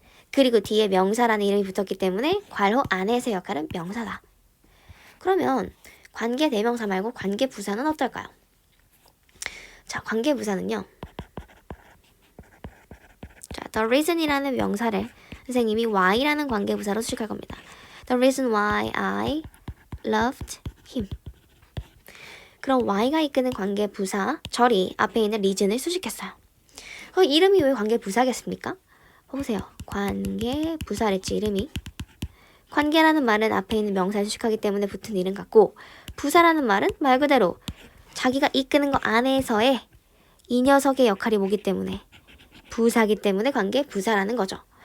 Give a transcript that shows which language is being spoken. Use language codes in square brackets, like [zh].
[ko] 그리고 뒤에 명사라는 이름이 붙었기 때문에 괄호 안에서의 역할은 명사다. 그러면 관계대명사 말고 관계부사는 어떨까요? 자, 관계부사는요. 자, the reason이라는 명사를 선생님이 why라는 관계부사로 수식할 겁니다. [en] The reason why I loved him. [ko] 그럼 y가 이끄는 관계부사 절이 앞에 있는 reason을 수식했어요. 이름이 왜 관계부사겠습니까? 보세요. 관계부사랬지 이름이. 관계라는 말은 앞에 있는 명사를 수식하기 때문에 붙은 이름 같고 부사라는 말은 말 그대로 자기가 이끄는 것 안에서의 이 녀석의 역할이 뭐기 때문에 부사기 때문에 관계부사라는 거죠.